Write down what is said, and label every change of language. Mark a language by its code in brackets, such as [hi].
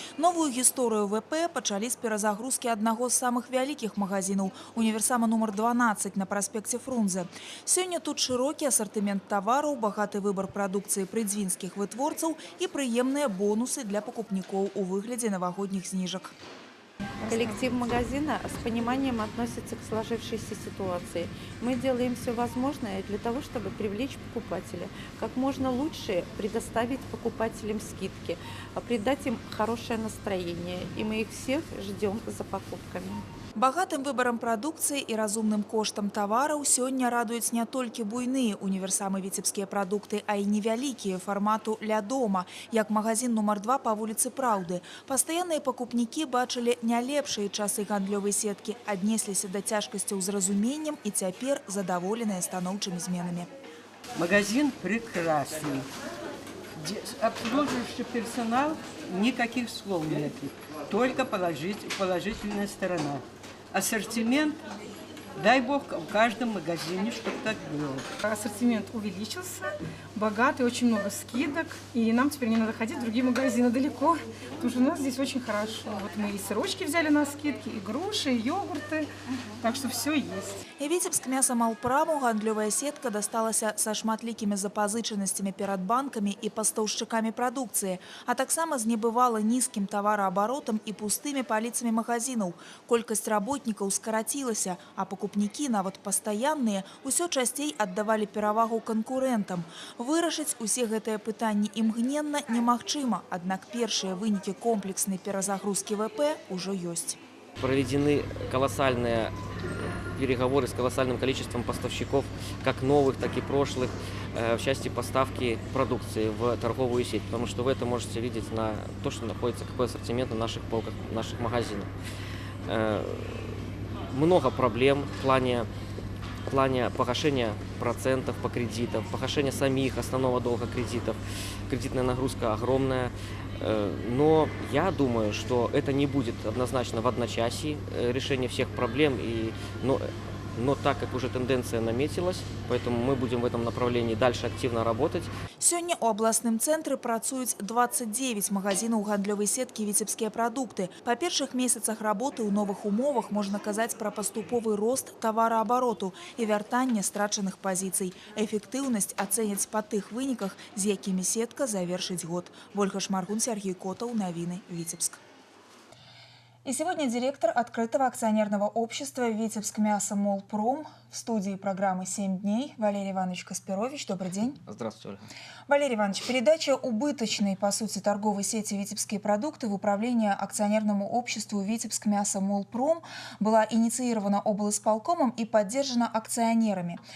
[be] Новую гісторыю ВП пачалі з перазагрузкі аднаго з самых вялікіх магазинаў універсама нумар 12 на праспекце Фрунзе. Сёння тут шырокі асартымент тавараў, багаты выбар прадукцыі прыдзвінскіх вытворцаў і прыемныя бонусы для пакупнікоў у выглядзе навагодніх зніжак. [ru] Коллектив магазина с пониманием относится к сложившейся ситуации. Мы делаем все возможное для того, чтобы привлечь покупателя. Как можно лучше предоставить покупателям скидки, придать им хорошее настроение. И мы их всех ждем за покупками. Багатым выбарам прадукцыі і разумным коштам тавараў сёння радуюць не толькі буйныя універсамы «Віцебскія прадукты», а і невялікія фармату «Ля дома», як магазин нумар 2 па вуліцы Праўды. Пастаянныя пакупнікі бачылі не лепшыя часы гандлёвай сеткі, аднесліся да цяжкасцяў з разуменнем і цяпер задаволеныя станоўчымі зменамі. Магазин прекрасный. Обслуживающий персонал, никаких слов никаких, только положительная сторона. Ассортимент, дай бог, в каждом магазине, чтобы так было. Ассортимент увеличился, богатый, очень много скидок, и нам теперь не надо ходить в другие магазины далеко, потому что у нас здесь очень хорошо. Вот мы и сырочки взяли на скидки, и груши, и йогурты, так что все есть. [be] І «Віцебскмясамалпраму» гандлёвая сетка дасталася са шматлікімі запазычанасцямі перад банкамі і пастаўшчыкамі прадукцыі, а таксама з небывала нізкім тавараабаротам і пустымі паліцамі магазинаў. Колькасць работнікаў скарацілася, а пакупнікі, нават пастаянныя, усё часцей аддавалі перавагу канкурэнтам. Вырашыць усе гэтыя пытанні імгненна немагчыма, аднак першыя вынікі комплекснай перазагрузкі ВП ўжо ёсць. [ru] Проведены колоссальные переговоры с колоссальным количеством поставщиков, как новых, так и прошлых, в части поставки продукции в торговую сеть. Потому что вы это можете видеть на то, что находится, какой ассортимент на наших полках, наших магазинах. Много проблем в плане погашения процентов по кредитам, погашения самих основного долга кредитов. Кредитная нагрузка огромная. Но я думаю, что это не будет однозначно в одночасье решение всех проблем. Но так как уже тенденция наметилась, поэтому мы будем в этом направлении дальше активно работать. [be] Сёння у абласным цэнтры працуюць 29 магазинаў гандлёвай сеткі «Віцебскія прадукты». Па першых месяцах работы ў новых умовах можна казаць пра паступовы рост тавараабароту і вяртанне страчаных пазіцый. Эфектыўнасць ацэняць па тых выніках, з якімі сетка завершыць год. [ru] Ольга Шмаргун, Сергей Котов, новины, Витебск. И сегодня директор открытого акционерного общества «Витебскмясамолпром» в студии программы «7 дней» Валерий Иванович Каспирович. Добрый день. Здравствуйте, Ольга. Валерий Иванович, передача убыточной, по сути, торговой сети «Витебские продукты» в управление акционерному обществу «Витебскмясамолпром» была инициирована облисполкомом и поддержана акционерами.